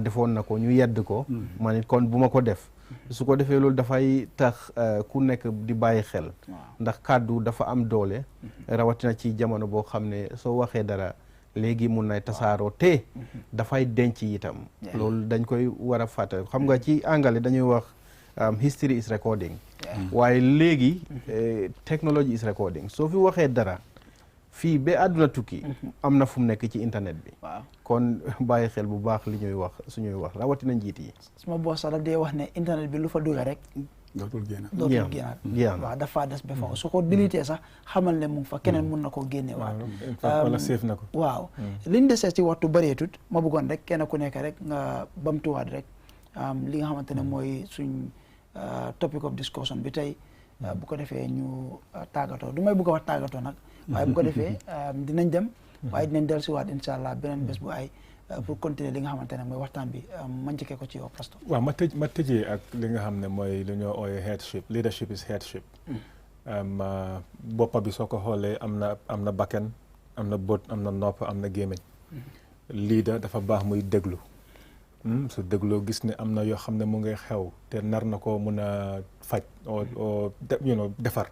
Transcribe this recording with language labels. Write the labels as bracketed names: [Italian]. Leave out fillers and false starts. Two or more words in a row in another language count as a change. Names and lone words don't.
[Wolof] defoon na ko ñu yedd ko ma nit kon bu ma ko def su ko defee loolu dafay tax ku nekk di bàyyi xel ndax kàddu dafa am doole rawatina ci jamono boo xam ne soo waxee dara léegi mun nay tasaaroo te dafay denc itam loolu dañ koy war a fàttali xam nga ci anglais dañuy wax [English] history is recording [Wolof] waaye léegi [English] technology is recording [Wolof] soo fi waxee dara fii ba àdduna tukki am na fu mu nekk ci internet bi kon bàyyi xel bu baax li ñuy wax suñuy wax rawatina njiit yi suma boos sax dee wax ne internet bi lu fa dugga rek dootul génnaat waaw dafa des ba fa su ko dilitee sax xamal ne mu ngi fa keneen mun na koo génne wala seef na ko waaw liñ desee ci waxtu bëreetut ma bëggoon rek kenn ku nekk rek nga bamtuwaat rek li nga xamante ne mooy suñ [English] topic of discussion [Wolof] bi tey bu ko defee ñu tàggatoo du may bëgg a wax tàggatoo nag waaye bu ko defee dinañ dem waaye dinañ dellusiwaat [Arabic] إن شاء الله [Wolof] beneen bés bu ay [French] pour continuer [Wolof] li nga xamante ne mooy waxtaan bi ma njëkkee ko ci yow pastor. waaw ma tëjee ak li nga xam ne mooy lu ñoo ooyee [English] headship leadership is headship. [Wolof] boppa bi soo ko xoolee am na bakken am na bët am na nopp am na gémmiñ. leader dafa baax muy déglu. su dégloo gis ne am na yoo xam ne mu ngay xew te nar na ko mun a faj o defar.